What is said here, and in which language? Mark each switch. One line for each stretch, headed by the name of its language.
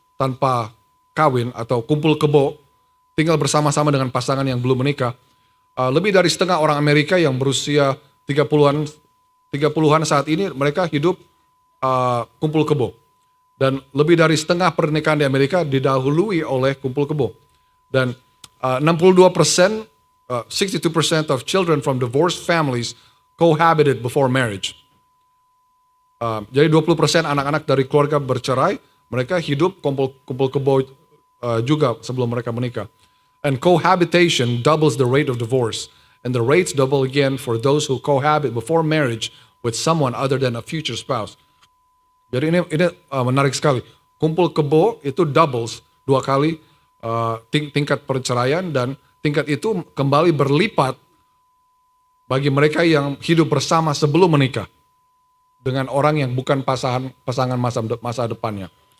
Indonesian: tanpa kawin atau kumpul kebo, tinggal bersama-sama dengan pasangan yang belum menikah. Lebih dari setengah orang Amerika yang berusia 30-an saat ini mereka hidup kumpul kebo. Dan lebih dari setengah pernikahan di Amerika didahului oleh kumpul kebo.
English: Dan 62%, 62% of children from divorced families cohabited before marriage.
Indonesian: Jadi 20% anak-anak dari keluarga bercerai, mereka hidup kumpul kebo juga sebelum mereka menikah.
English: And cohabitation doubles the rate of divorce. And the rates double again for those who cohabit before marriage with someone other than a future spouse.
Indonesian: Jadi ini menarik sekali. Kumpul kebo itu doubles 2 kali tingkat perceraian, dan tingkat itu kembali berlipat bagi mereka yang hidup bersama sebelum menikah dengan orang yang bukan pasangan masa depannya.